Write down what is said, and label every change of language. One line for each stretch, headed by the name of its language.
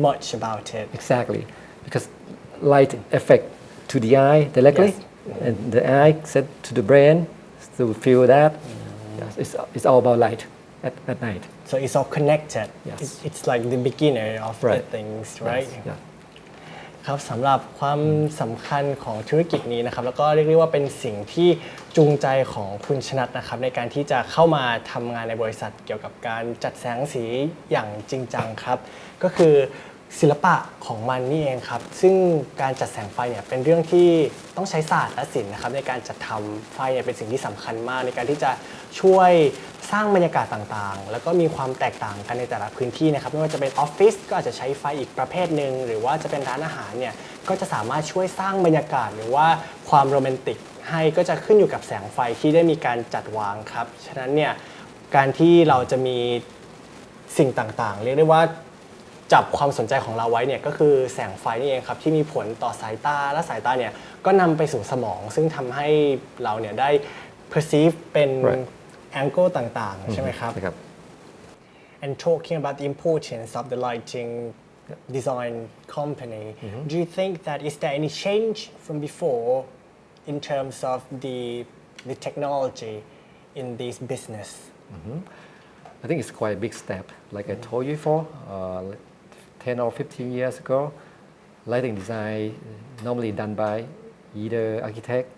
English: much about it. Exactly, because light affect to the eye directly, Yes. and the eye set to the brain to feel that. Yes, it's all about light at night. So it's all connected. Yes. It's like the beginner of the Right. things, right? Yes, yeah.
Thai: ครับสำหรับความสำคัญของธุรกิจนี้นะครับแล้วก็เรียกได้ว่าเป็นสิ่งที่จูงใจของคุณชนัทนะครับในการที่จะเข้ามาทำงานในบริษัทเกี่ยวกับการจัดแสงสีอย่างจริงจังครับก็คือศิลปะของมันนี่เองครับซึ่งการจัดแสงไฟเนี่ยเป็นเรื่องที่ต้องใช้ศาสตร์และศิลป์นะครับในการจัดทำไฟเนี่ยเป็นสิ่งที่สำคัญมากในการที่จะช่วย สร้างบรรยากาศต่างๆแล้วก็มีความแตกต่างกันในแต่ละพื้นที่นะครับไม่ว่าจะเป็นออฟฟิศก็อาจจะใช้ไฟอีกประเภทหนึ่งหรือว่าจะเป็นร้านอาหารเนี่ยก็จะสามารถช่วยสร้างบรรยากาศหรือว่าความโรแมนติกให้ก็จะขึ้นอยู่กับแสงไฟที่ได้มีการจัดวางครับฉะนั้นเนี่ยการที่เราจะมีสิ่งต่างๆเรียกได้ว่าจับความสนใจของเราไว้เนี่ยก็คือแสงไฟนี่เองครับที่มีผลต่อสายตาและสายตาเนี่ยก็นำไปสู่สมองซึ่งทำให้เราเนี่ยได้ perceive เป็น
English: Right.
Thai: angle ต่างๆใช่ไหมครับ นะครับ
English: And talking about the importance of the lighting design company, do you think that is there any change from before in terms of the technology in this business? I think it's quite a big step. Like I told you before, 10 or 15 years ago, lighting design normally done by either architect